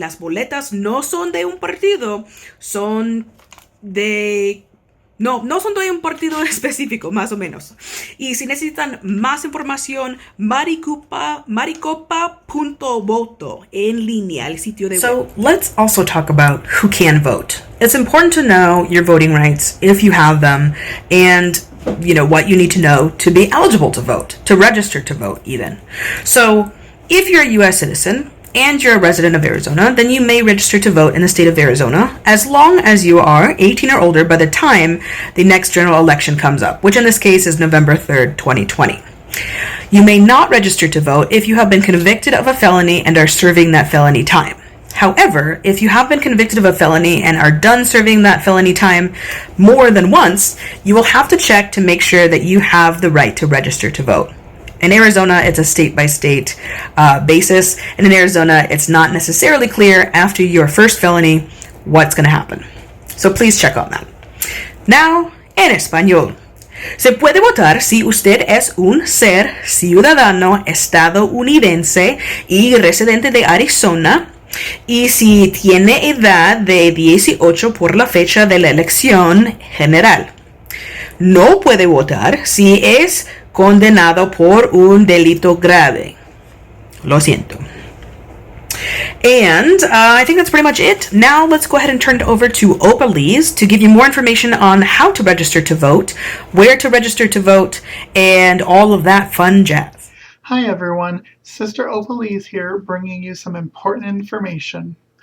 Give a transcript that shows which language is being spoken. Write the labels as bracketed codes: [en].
[es] Las boletas no son de un partido, son de... No son de un partido específico, más o menos. Y si necesitan más información, maricopa.voto en línea, el sitio de web. [en] So let's also talk about who can vote. It's important to know your voting rights, if you have them, and what you need to know to be eligible to vote, to register to vote even. So if you're a U.S. citizen, and you're a resident of Arizona, then you may register to vote in the state of Arizona as long as you are 18 or older by the time the next general election comes up, which in this case is November 3rd, 2020. You may not register to vote if you have been convicted of a felony and are serving that felony time. However, if you have been convicted of a felony and are done serving that felony time more than once, you will have to check to make sure that you have the right to register to vote. In Arizona, it's a state-by-state basis, and in Arizona, it's not necessarily clear after your first felony what's going to happen. So please check on that. Now, [es] en español. Se puede votar si usted es un ser ciudadano estadounidense y residente de Arizona, y si tiene edad de 18 por la fecha de la elección general. No puede votar si es condenado por un delito grave. Lo siento. [en] And I think that's pretty much it. Now let's go ahead and turn it over to Opalese to give you more information on how to register to vote, where to register to vote, and all of that fun jazz. Hi everyone, Sister Opalese here bringing you some important information.